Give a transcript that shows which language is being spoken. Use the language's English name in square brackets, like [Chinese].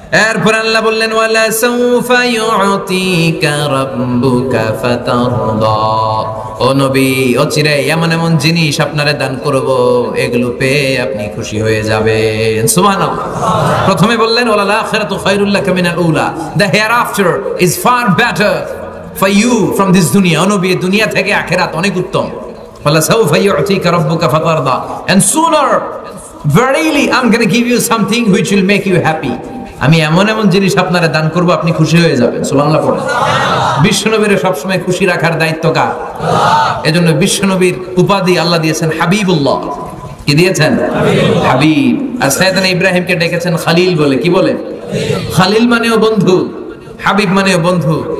[Bangla] এরপর আল্লাহ বললেন [Arabic] ওয়ালা সাউফা ইউতিকা রাব্বুকা ফাতারদা, [Bangla] ও নবী অচিরে এমন এমন জিনিস আপনারে দান করব, এগুলো পেয়ে আপনি খুশি হয়ে যাবেন। [English] সুবহানাল্লাহ। [Bangla] প্রথমে বললেন [Arabic] ওয়ালাল আখিরাতু খায়রুল লাকা মিনাল উলা, [English] The hereafter is far better for you from this dunya. [Bangla] ও নবী দুনিয়া থেকে আখিরাত অনেক উত্তম। [Arabic] ওয়ালা সাউফা ইউতিকা রাব্বুকা ফাতারদা, [English] and sooner verily I'm going to give you something which will make you happy. [Bangla] আমি এমন এমন জিনিস আপনারা দান করব, আপনি খুশি হয়ে যাবেন। সুবহানাল্লাহ পড়েন। বিশ্বনবীর সবসময় খুশি রাখার দায়িত্ব কার? এজন্য বিশ্বনবীর উপাধি আল্লাহ দিয়েছেন হাবিবুল্লাহ। কি দিয়েছেন? হাবিব। আর সাইয়েদনা ইব্রাহিমকে ডেকেছেন খালিল বলে। কি বলে? খালিল মানেও বন্ধু, হাবিব মানেও বন্ধু।